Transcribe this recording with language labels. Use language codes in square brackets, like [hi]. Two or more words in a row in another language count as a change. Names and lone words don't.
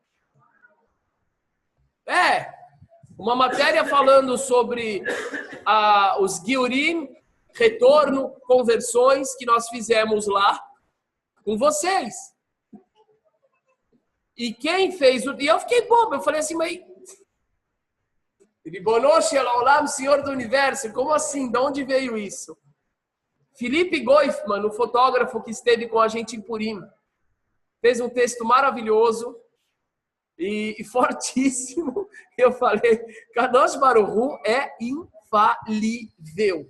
[pt] Uma matéria falando sobre os Guiurim, retorno, conversões que nós fizemos lá com vocês. E quem fez o... E eu fiquei bobo, eu falei assim, mas... [he] רבונו של עולם, [pt] Senhor do Universo, como assim? De onde veio isso? Felipe Goifman, o fotógrafo que esteve com a gente em Purim, fez um texto maravilhoso e fortíssimo. Eu falei, [he] קדוש ברוך הוא [pt] é infalível.